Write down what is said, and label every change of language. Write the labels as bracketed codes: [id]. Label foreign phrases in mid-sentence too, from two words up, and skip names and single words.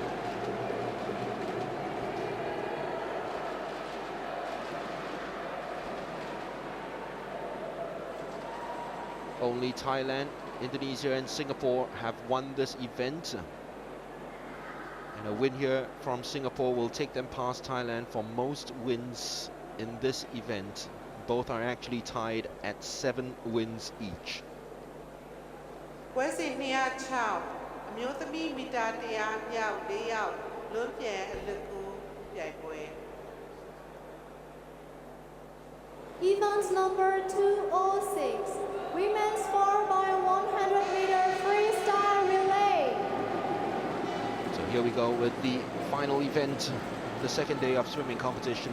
[en] Only Thailand, Indonesia and Singapore have won this event. And a win here from Singapore will take them past Thailand for most wins in this event. Both are actually tied at 7 wins each. [my] ပွဲစဉ်206အမျိုးသမီးမီတာ100မြောက်4ယောက်လွန်းပြန်အလွတ်ကူပြိုင်ပွဲ [en] Event number 206, women's 4x100-meter freestyle relay. So here we go with the final event, the second day of swimming competition.